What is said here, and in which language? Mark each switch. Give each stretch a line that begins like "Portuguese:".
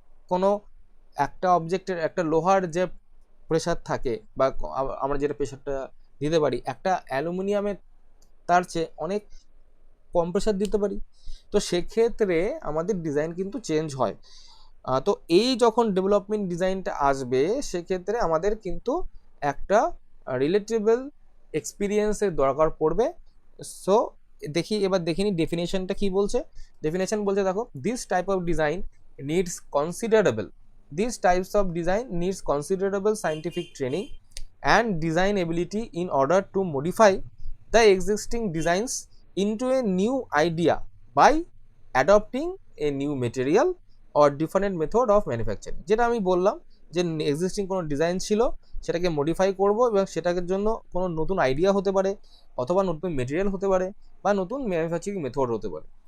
Bangla: কোনো একটা অবজেক্টের, একটা লোহার যে প্রেশার থাকে, বা আমরা যেটা প্রেশারটা দিতে পারি, একটা অ্যালুমিনিয়ামের তার চেয়ে অনেক কম প্রেশার দিতে পারি। তো সেক্ষেত্রে আমাদের ডিজাইন কিন্তু চেঞ্জ হয়। তো এই যখন ডেভেলপমেন্ট ডিজাইনটা আসবে, সেক্ষেত্রে আমাদের কিন্তু একটা রিলেটেবল এক্সপিরিয়েন্সের দরকার পড়বে। সো এবার দেখিনি ডেফিনেশনটা কি বলছে। ডেফিনেশন বলছে, দেখো,
English: This type of design needs considerable these types of design needs considerable scientific training and design ability in order to modify the existing designs into a new idea by adopting a new material or different method of manufacturing।
Bangla: যেটা আমি বললাম যে existing কোনো design ছিল, সেটাকে modify করব, এবং সেটার জন্য কোনো নতুন আইডিয়া হতে পারে, অথবা নতুন মেটেরিয়াল হতে পারে, বা নতুন ম্যানুফ্যাকচারিং মেথড হতে পারে।